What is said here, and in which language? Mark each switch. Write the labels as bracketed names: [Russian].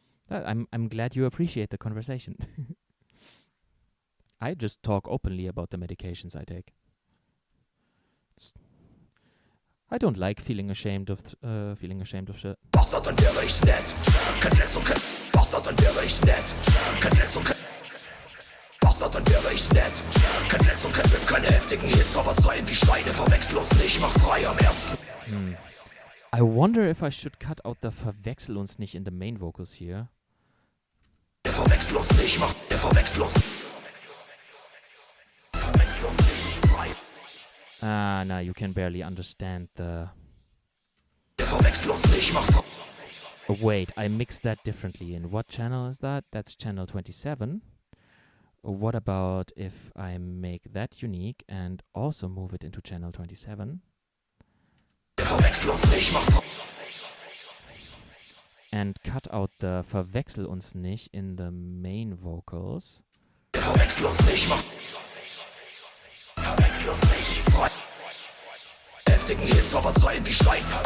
[English] I'm glad you appreciate the conversation. I just talk openly about the medications I take. I don't like feeling ashamed of shit. [German] Bastard, dann wäre ich nett. Kein Flex und kein... Bastard, dann wäre ich nett. Kein Flex und kein... Bastard, dann wäre ich nett. Kein Flex und kein Trip, keine heftigen Hits, aber Zeilen wie Steine, verwechsel uns nicht, mach frei am ersten. [English] I wonder if I should cut out the [German] verwechsel uns nicht [English] in the main vocals here. [German] Der verwechsel uns nicht, mach... Der verwechsel uns... [English] Ah, no, you can barely understand the... [German] Der verwechsel uns nicht, mach... [English] Oh, wait, I mixed that differently. In what channel is that? That's channel 27. What about if I make that unique and also move it into channel 27? [German] Der verwechsel uns nicht, mach... [English] And cut out the [German] verwechsel uns nicht [English] in the main vocals. [German] Der verwechsel uns nicht, mach... Frei. Heftigen Hits, aber Zeilen wie Steine.